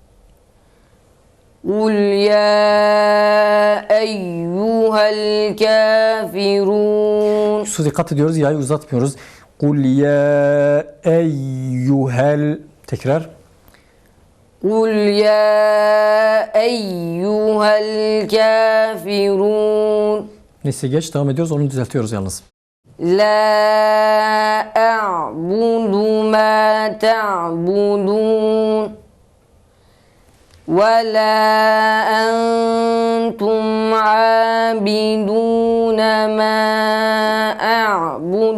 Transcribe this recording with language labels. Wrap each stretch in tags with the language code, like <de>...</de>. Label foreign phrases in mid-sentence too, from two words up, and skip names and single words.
<ar>قل يا أيها الكافرون.</ar> <tr>Şu dikkat ediyoruz, yayı uzatmıyoruz.</tr> <ar>قل يا أيها. Tekrar. قل يا أيها الكافرون.</ar> <tr>Neyse geç devam ediyoruz, onu düzeltiyoruz yalnız.</tr> <ar>لا أعبد ما تعبدون. ولا أنتم عابدون ما أعبد.</ar>